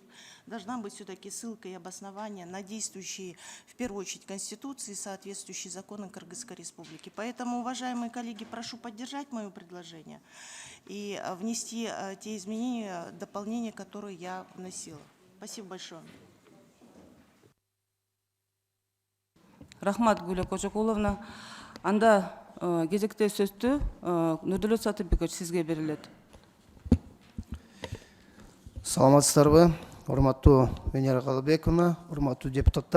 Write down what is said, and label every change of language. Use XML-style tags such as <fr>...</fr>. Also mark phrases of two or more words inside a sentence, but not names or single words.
<ru>Должна быть все-таки ссылка и обоснование на действующие, в первую очередь, Конституции и соответствующие законы Кыргызской Республики. Поэтому, уважаемые коллеги, прошу поддержать мое предложение и внести те изменения, дополнения, которые я вносила. Спасибо большое.</ru> <ky>Рахмат, Гуля Кожокуловна. Анда кезекте сөздү Нурдулет Сатыбекович сизге берилет. Саламатсыздарбы, урматтуу Венера Калыбековна, урматтуу депутаттар.</ky>